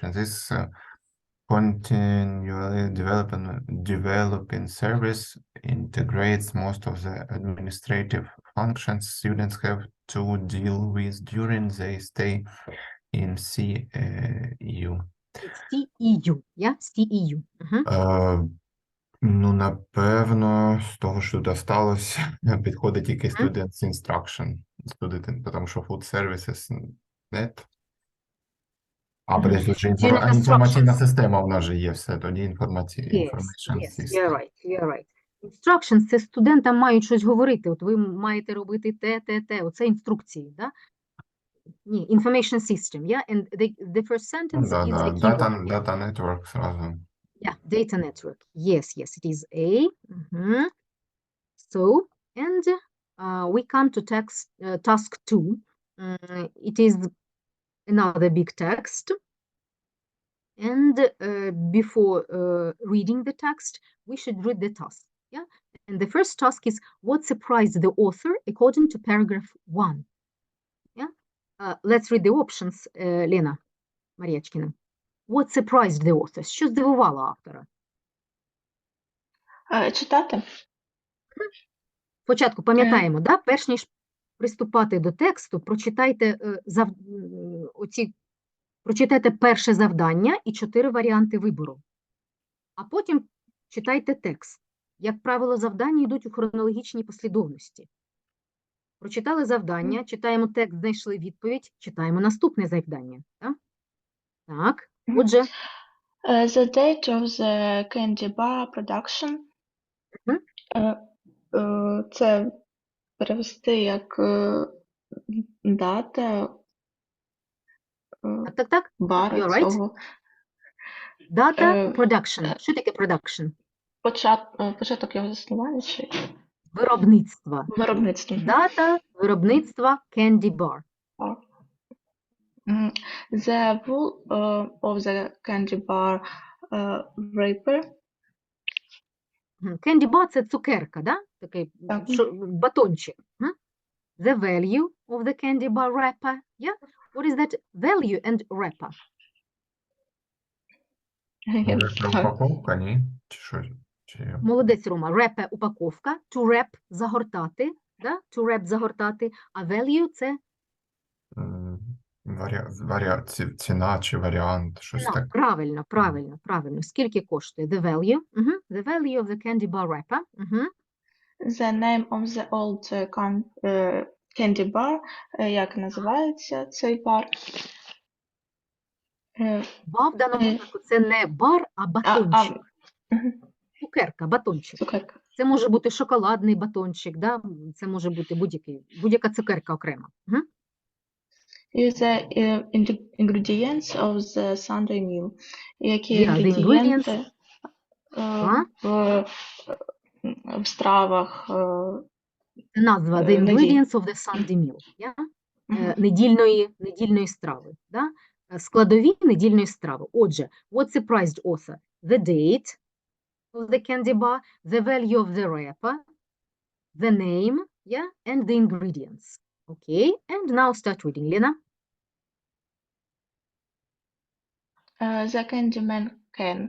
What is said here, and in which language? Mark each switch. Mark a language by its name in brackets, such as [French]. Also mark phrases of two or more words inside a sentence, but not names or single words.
[English] This continually developing service integrates most of the administrative functions students have to deal with during their stay in CEU. It's CEU, yeah? CEU. [Ukrainian] Ну, напевно, з того, що тут осталось, підходить тільки [English] Students Instruction. [Ukrainian] Тому що [English] Food Services [Ukrainian] нет. А, подожди, тут же інформаційна система в нас же є все, тоді [English] information system. You're right. Instructions – [Ukrainian] це студентам мають щось говорити. От ви маєте робити те. Оце інструкції, да? Ні, [English] information system, yeah? And the first sentence is the keyword. Data network сразу. Yeah, data network. Yes, it is A. So, and we come to task 2. It is another big text. And before reading the text, we should read the task. Yeah. And the first task is what surprised the author according to paragraph 1. Yeah. Let's read the options, Lena Mariachkina. What surprised the author? [Ukrainian] Що здивувало автора? Читати? Спочатку пам'ятаємо, да? Перш ніж приступати до тексту, прочитайте прочитайте перше завдання і 4 варіанти вибору. А потім читайте текст. Як правило, завдання йдуть у хронологічній послідовності. Прочитали завдання, читаємо текст, знайшли відповідь, читаємо наступне завдання. Так, отже. [English] The date of the candy bar production. [Ukrainian] Це перевести як дата Так. бару цього. [English] Data production. [Ukrainian] Що таке production? Початок його заснування чи? Виробництва. Дата виробництва [English] candy bar. The wool of the candy bar wrapper. Candy bar – [Ukrainian] це цукерка, да? Такий батончик. [English] The value of the candy bar wrapper. Yeah? What is that value and wrapper? [Ukrainian] Упаковка, ні? Чи що? Молодець, Рома. Wrapper – упаковка. [English] To wrap – [Ukrainian] загортати. Да? [English] To wrap – [Ukrainian] загортати. А value – це? Ціна чи варіант, щось таке. Правильно. Скільки коштує? [English] The value. The value of the candy bar wrapper. The name of the old candy bar. [Ukrainian] Як називається цей бар? Бар в даному випадку це не бар, а батончик. Цукерка, батончик. Це може бути шоколадний батончик, да? Це може бути будь-яка цукерка окрема. [English] Is the ingredients of the Sunday meal. [Ukrainian] Які інгредієнти в стравах? Це назва [English] the ingredients of the Sunday meal. Yeah? [Ukrainian] Недільної страви. Да? Складові недільної страви. Отже, [English] what surprised author? The date. of the candy bar, the value of the wrapper, the name, yeah, and the ingredients. Okay, and now start reading, Lena. The Candyman can.